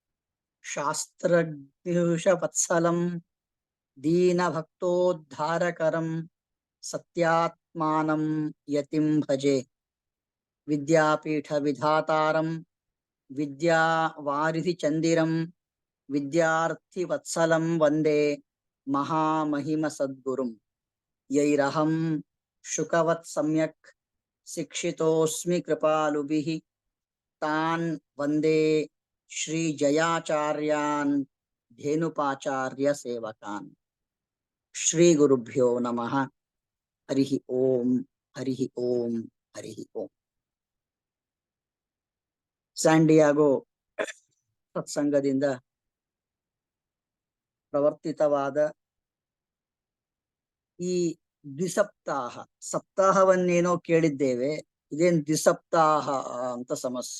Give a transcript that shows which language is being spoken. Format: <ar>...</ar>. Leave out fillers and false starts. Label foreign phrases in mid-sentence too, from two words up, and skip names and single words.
<sa>ಶಾಸ್ತ್ರಜ್ಞುಷವತ್ಸಲಂ ದೀನಭಕ್ತೋದ್ಧಾರಕರಂ ಸತ್ಯಾತ್ಮಾನಂ ಯತಿಂ ಭಜೆ ವಿದ್ಯಾಪೀಠ ವಿಧಾತಾರಂ ವಿದ್ಯಾವಾರಿಧಿ ಚಂದಿರಂ ವಿದ್ಯಾರ್ಥಿ ವತ್ಸಲಂ ವಂದೇ ಮಹಾಮಹಿಮ ಸದ್ಗುರುಂ ಯೈರಹಂ ಶುಕವತ್ ಸಮ್ಯಕ್ ಶಿಕ್ಷಿತೋಸ್ಮಿ ಕೃಪಾಲುಭಿಃ ತಾನ್ ವಂದೇ ಶ್ರೀ ಜಯಾಚಾರ್ಯಾನ್ ಧೇನುಪಾಚಾರ್ಯ ಸೇವಕಾನ್. ಶ್ರೀ ಗುರುಭ್ಯೋ ನಮಃ. ಹರಿ ಓಂ ಹರಿ ಓಂ ಹರಿ ಓಂ.</sa> <kn>ಸ್ಯಾಂಡಿಯಾಗೋ ಸತ್ಸಂಗದಿಂದ ಪ್ರವರ್ತಿತವಾದ ಈ ದ್ವಿಸಪ್ತಾಹ, ಸಪ್ತಾಹವನ್ನೇನೋ ಕೇಳಿದ್ದೇವೆ, ಇದೇನ್ ದ್ವಿಸಪ್ತಾಹ ಅಂತ ಸಮಸ್ಯೆ.</kn>